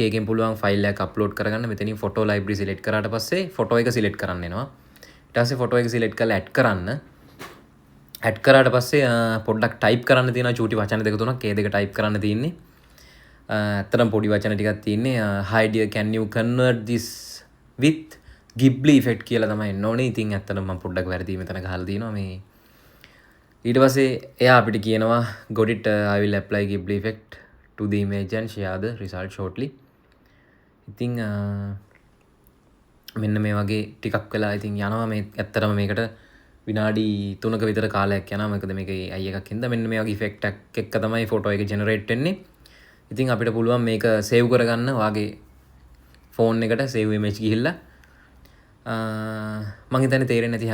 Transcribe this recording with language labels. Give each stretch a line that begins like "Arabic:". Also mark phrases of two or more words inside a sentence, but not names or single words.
Sinhala: ඒකෙන් පුළුවන් ෆයිල් එකක් අප්ලෝඩ් කරගන්න. මෙතනින්
English: photo library
Sinhala: සිලෙක්ට් කරාට පස්සේ ෆොටෝ එක සිලෙක්ට් කරන්න එනවා. ඊට පස්සේ ෆොටෝ එක සිලෙක්ට් කරලා ඇඩ් කරන්න. ඇඩ් කරාට පස්සේ පොඩ්ඩක් ටයිප් කරන්න තියෙනවා චූටි වචන දෙක තුනක්. ඒ දෙක ටයිප් කරන්න තියෙන්නේ. ඇත්තටම පොඩි වචන ටිකක් තියෙන්නේ.
English: hi dear can you convert this with Ghibli effect
Sinhala: කියලා තමයි එන්න ඕනේ. ඉතින් ඇත්තටම මම පොඩ්ඩක් වැරදි මෙතන ගහලා තියෙනවා මේ. ඊට පස්සේ එයා අපිට කියනවා
English: got it I will apply Ghibli effect to the image and share the result shortly.
Sinhala: ඉතින් මෙන්න මේ වගේ ටිකක් වෙලා ඉතින් යනවා මේ ඇත්තටම මේකට විනාඩි 3ක විතර කාලයක් යනවා. මොකද මේකේ AI එකක් හින්දා මෙන්න මේ වගේ ඉෆෙක්ට් එකක් එක්ක තමයි ෆොටෝ එක ජෙනරේට් වෙන්නේ. ඉතින් අපිට පුළුවන් මේක සේව් කරගන්න වාගේ ෆෝන් එකට
English: save image
Sinhala: ගිහිල්ලා මම හිතන්නේ තේරෙන්නේ නැති හැමෝටම.